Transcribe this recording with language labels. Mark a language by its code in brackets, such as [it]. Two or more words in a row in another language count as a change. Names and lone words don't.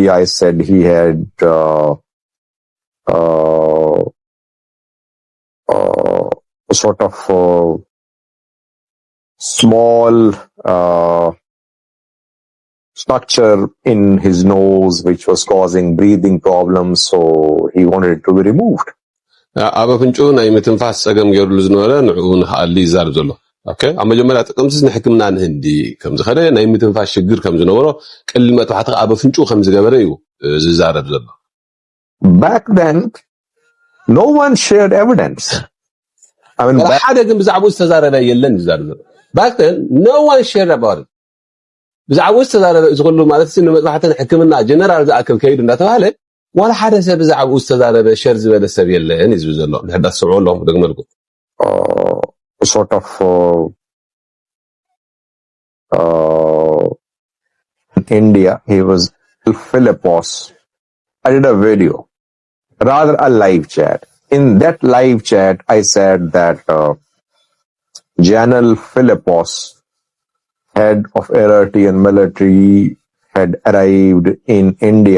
[en] I said he had sort of small structure in his nose which was causing breathing problems so he wanted it to be removed [ti] ኣብ ፍንጩ ናይ ምትንፋስ ፀገም ገይሩሉ ዝነበረ ንዕኡ ንኽኣሊ ይዛርብ ዘሎ ኦኬ ኣብ መጀመርያ ጥቅምቲ ንሕክምና ንህንዲ ከም ዝኸደ ናይ ምትንፋስ ሽግር ከም ዝነበሮ ቀሊል መጥባሕቲ ኣብ ፍንጩ ከም ዝገበረ እዩ ዝዛረብ ዘሎ [en] back then no one shared evidence I mean [ti] ሓደ ግን ብዛዕባኡ ዝተዛረበ የለን ዝዛረብ ዘሎ [en] back then no one shared about it [ti] ብዛዕባኡ ዝተዛረበ ዝኽሉ [am] ማለት ነው [ti] መጥባሕትን ሕክምና ጀነራል ዝኣክል ከይዱ እንዳተባሃለ ወላ ሓደ ሰብ ብዛዕባኡ ዝተዛረበ ሸር ዝበለ ሰብ የለን ይዝብ ዘሎ ንሕዳስ ስምዑ ኣለኹም ደግመልኩ [en] sort of in India he was Philippos I did a video rather a live chat in that live chat I said that General Philippos, head of Eritrean military, had arrived in India.